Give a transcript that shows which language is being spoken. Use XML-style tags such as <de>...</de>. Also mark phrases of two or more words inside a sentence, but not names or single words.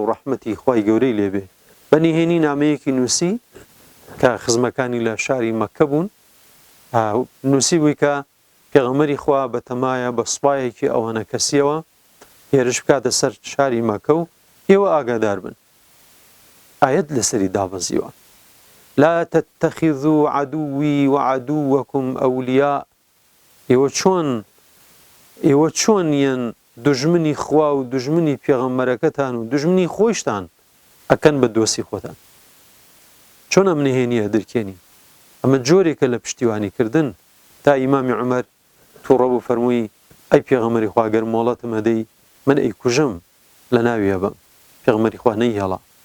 <ckb>ڕەحمەتی خوای گەورەی لێبێ بەنیهێنی نامەیەکی نووسی کە خزمەکانی لە شاری مەککە بوون نووسی بووی کە پێغەمبەری خوا بەتەمایە بە سوپایەکی ئەوانە کەسیەوە هێرش بکاتە سەر شاری مەککە و ئێوە ئاگادار بن ئایەت لەسەری دابەزیوە</ckb> <ar>لا تتخذوا عدوي وعدوكم أولياء</ar> <ckb>ئێوە چۆنیان دژمنی خوا و دژمنی پێغەمبەرەکەتان و دژمنی خۆشتان ئەکەن بە دۆستی خۆتان چۆن ئەم نهێنیە دەرکێنی ئەمە جۆرێکە لە پشتیوانیکردن تا ئیمامی عومەر تووڕە بوو فەرمووی ئەی پێغەمبەری خوا گەر مۆڵەتم هەدەی من ئەیکوژم لە ناویە بم پێغەمبەری خوا نەیهێڵا</ckb>